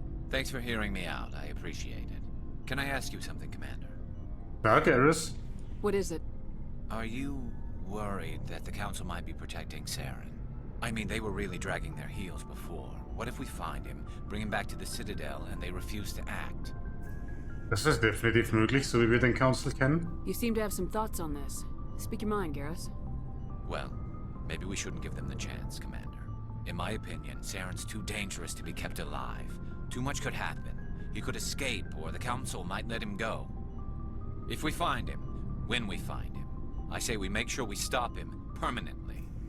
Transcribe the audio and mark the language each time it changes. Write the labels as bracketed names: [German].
[English] Thanks for hearing me out. I appreciate it. Can I ask you something, Commander? [German] Ja, Garrus. [English] What is it? Are you worried that the Council might be protecting Saren? I mean, they were really dragging their heels before. What if we find him, bring him back to the Citadel, and they refuse to act? [German] Das ist definitiv möglich, so wie wir den Council kennen. [English] You seem to have some thoughts on this. Speak your mind, Garrus. Well, maybe we shouldn't give them the chance, Commander. In my opinion, Saren's too dangerous to be kept alive. Too much could happen. He could escape, or the Council might let him go. If we find him, when we find him, I say we make sure we stop him permanently.